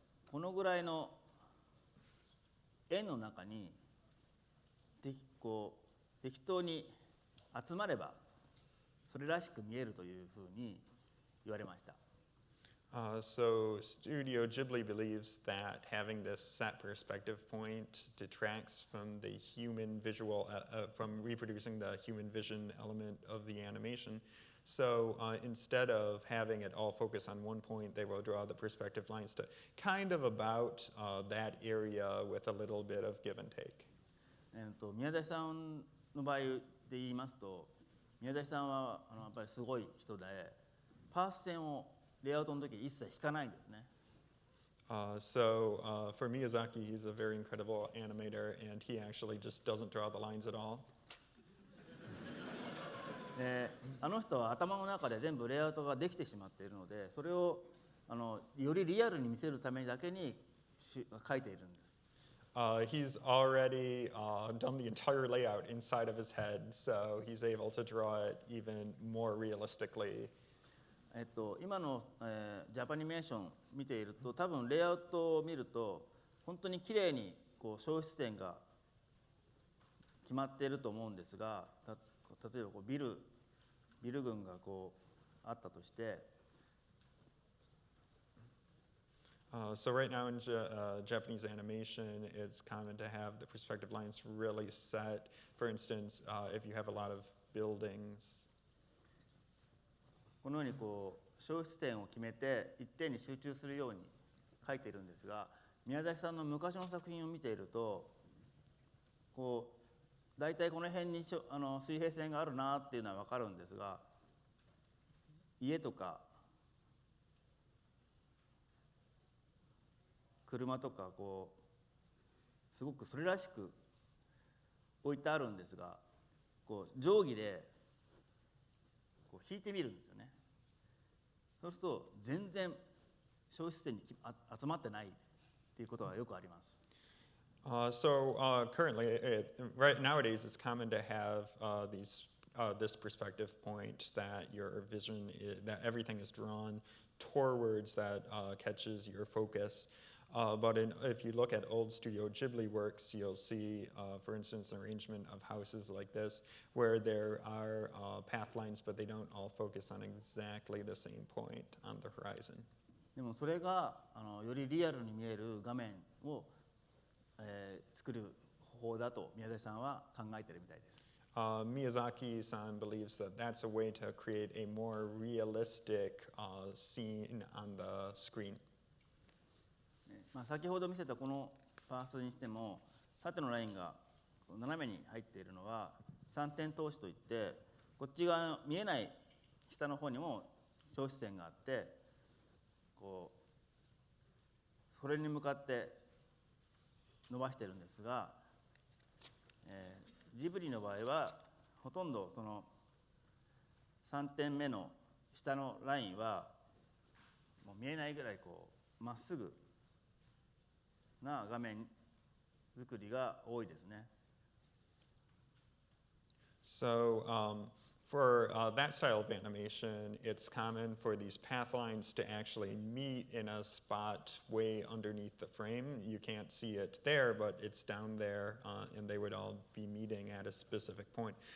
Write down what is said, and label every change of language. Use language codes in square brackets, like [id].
[ja] このぐらいの円の中に適当に集まればそれらしく見えるというふうに言われました。 [en] So Studio Ghibli believes that having this set perspective point detracts from the human visual, from reproducing the human vision element of the animation. So instead of having it all focus on one point, they will draw the perspective lines to kind of about that area with a little bit of give and take. [ja] 宮崎さんの場合で言いますと、宮崎さんはやっぱりすごい人で、パース線をレイアウトの時一切引かないんですね。 [en] So for Miyazaki, he's a very incredible animator, and he actually just doesn't draw the lines at all. [ja] であの人は頭の中で全部レイアウトができてしまっているので、それをよりリアルに見せるためだけに書いているんです。 [en] He's already done the entire layout inside of his head, so he's able to draw it even more realistically. [ja] 今の、ジャパニメーション見ていると、多分レイアウトを見ると本当に綺麗にこう消失点が決まっていると思うんですが、例えばこうビル群がこうあったとして、 [en] So right now in Japanese animation, it's common to have the perspective lines really set. For instance, if you have a lot of buildings. [ja] このようにこう消失点を決めて一点に集中するように書いているんですが、宮崎さんの昔の作品を見ていると、こう大体この辺に水平線があるなっていうのは分かるんですが、家とか車とかこうすごくそれらしく置いてあるんですが、こう定規でこう引いてみるんですよね。そうすると全然消失点に集まってないっていうことがよくあります。 [en] Currently, right nowadays, it's common to have this perspective point that your vision, that everything is drawn towards that catches your focus. But if you look at old Studio Ghibli works, you'll see, for instance, an arrangement of houses like this, where there are path lines, but they don't all focus on exactly the same point on the horizon. [ja] でもそれがよりリアルに見える画面を、作る方法だと宮崎さんは考えているみたいです。 [en] Miyazaki-san believes that that's a way to create a more realistic scene on the screen. [ja] 先ほど見せたこのパースにしても、縦のラインが斜めに入っているのは3点通しといって、こっち側見えない下の方にも消失点があって、こうそれに向かって伸ばしてるんですが、ジブリの場合はほとんどその3点目の下のラインはもう見えないぐらいこうまっすぐな画面作りが多いですね。 [en] So for that style of animation, it's common for these path lines to actually meet in a spot way underneath the frame. You can't see it there, but it's down there, and they would all be meeting at a specific point.